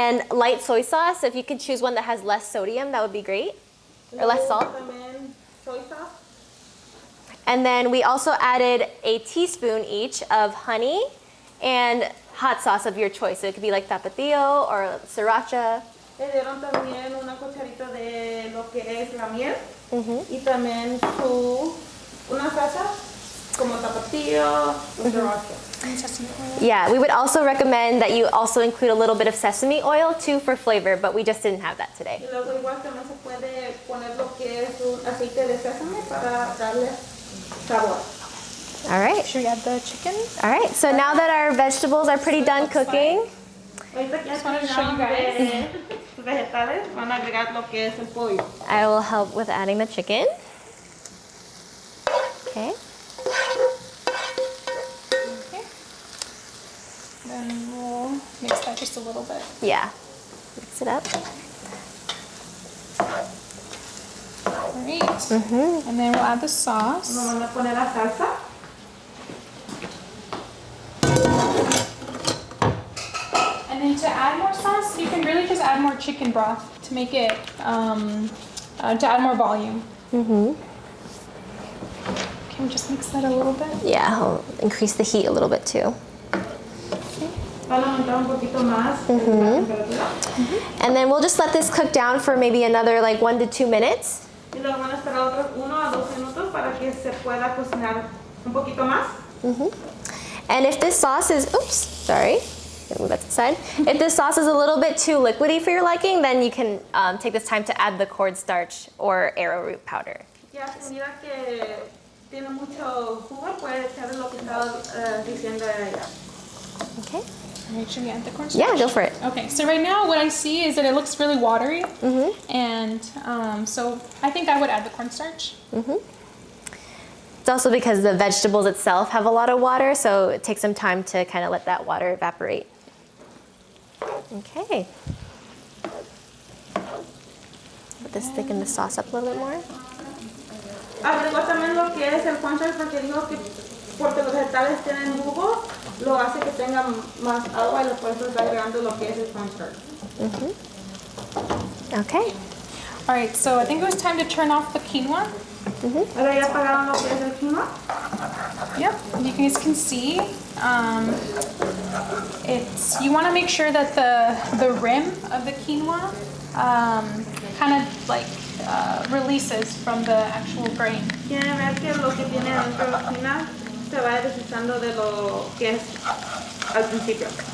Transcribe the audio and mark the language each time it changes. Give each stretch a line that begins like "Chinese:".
English: light soy sauce. If you could choose one that has less sodium, that would be great. Or less salt.
Spanish: También soy sauce.
English: And then we also added a teaspoon each of honey and hot sauce of your choice. So it could be like tapatio or sriracha.
Spanish: Le dieron también una cucharita de lo que es la miel. Y también una salsa como tapatio o sriracha.
English: Yeah, we would also recommend that you also include a little bit of sesame oil too for flavor, but we just didn't have that today.
Spanish: Y luego igual también se puede poner lo que es un aceite de sésamo para darle sabor.
English: All right. Should we add the chicken? All right. So now that our vegetables are pretty done cooking,
Spanish: Ahorita que ya
English: wanted to show you
Spanish: terminaron de sus vegetales, van a agregar lo que es el pollo.
English: I will help with adding the chicken. Okay. Okay. Then we'll mix that just a little bit. Yeah. Mix it up. All right. And then we'll add the sauce.
Spanish: Nos van a poner la salsa.
English: And then to add more sauce, you can really just add more chicken broth to make it, to add more volume. Can we just mix that a little bit? Yeah, I'll increase the heat a little bit too.
Spanish: Van a aumentar un poquito más la temperatura.
English: And then we'll just let this cook down for maybe another like 1 to 2 minutes.
Spanish: Y luego van a esperar otros 1 a 2 minutos para que se pueda cocinar un poquito más.
English: And if this sauce is, oops, sorry, gonna move that to the side. If this sauce is a little bit too liquidy for your liking, then you can take this time to add the cornstarch or arrowroot powder.
Spanish: Ya si mira que tiene mucho jugo, puede echarle lo que estaba diciendo ella.
English: Okay. All right, should we add the cornstarch? Yeah, go for it. Okay, so right now what I see is that it looks really watery. And so I think I would add the cornstarch. It's also because the vegetables itself have a lot of water, so it takes some time to kind of let that water evaporate. Okay. Let this thicken the sauce up a little bit more.
Spanish: Agregó también lo que es el cornstarch porque dijo que porque los vegetales tienen jugo, lo hace que tenga más agua y por eso está agregando lo que es el cornstarch.
English: Okay. All right, so I think it was time to turn off the quinoa.
Spanish: Ahora ya apagaron lo que es el quinoa.
English: Yep, you guys can see. It's you want to make sure that the rim of the quinoa kind of like releases from the actual grain.
Spanish: Quiere ver que lo que tiene dentro de la quinoa se va deslizando de lo que es al principio.